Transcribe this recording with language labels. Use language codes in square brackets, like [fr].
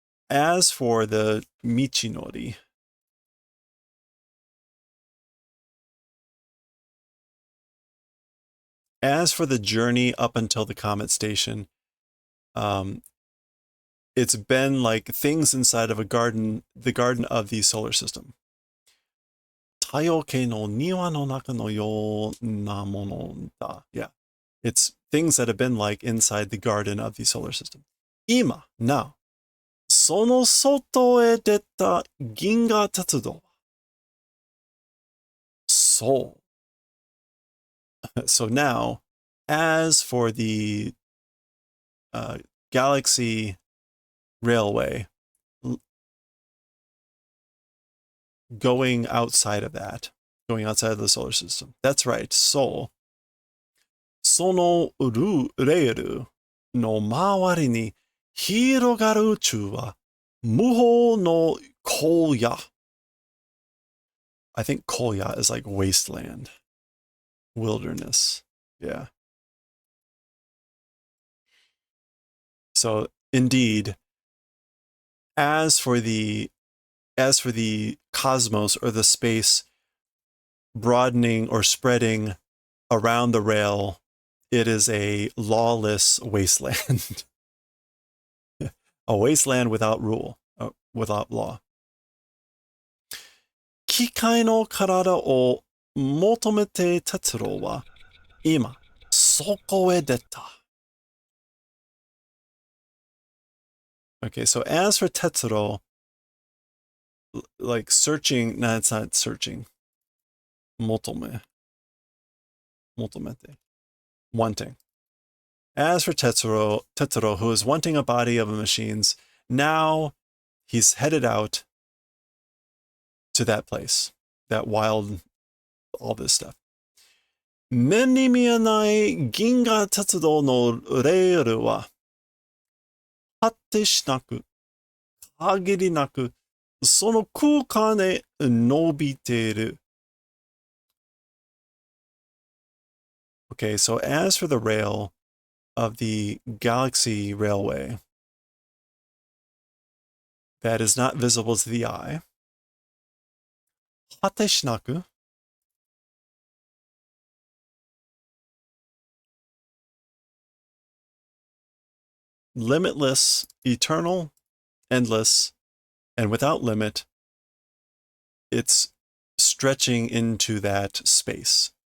[en] As for the Michinori, as for the journey up until the comet station, it's been like things inside of a garden, the garden of the solar system. [ja] 太陽系の庭の中のようなものだ. [en] Yeah. It's things that have been like inside the garden of the solar system. 今, now. [ja] その外へ出た銀河鉄道は [en] So now, as for the Galaxy Railway, going outside of that, going outside of the solar system. That's right. [ja] So, そのレールの周りに広がる宇宙は無法の荒野. [en] I think Kolya is like wasteland, wilderness. Yeah. So indeed, as for the cosmos or the space broadening or spreading around the rail. It is a lawless wasteland. A wasteland without rule, without law. [ja] 機械の体を求めて哲郎は今そこへ出た。 [en] Okay, so as for Tetsuro, like searching, no, it's not searching. Motomete. Wanting. As for Tetsuro, who is wanting a body of a machine's, now he's headed out to that place, that wild, all this stuff. [ja] 目に見えない銀河鉄道のレールは果てしなく、限りなく、その空間へ伸びている。 [en] Okay, so as for the rail of the Galaxy Railway, that is not visible to the eye. 果てしなく limitless, eternal, endless, and without limit, it's stretching into that space.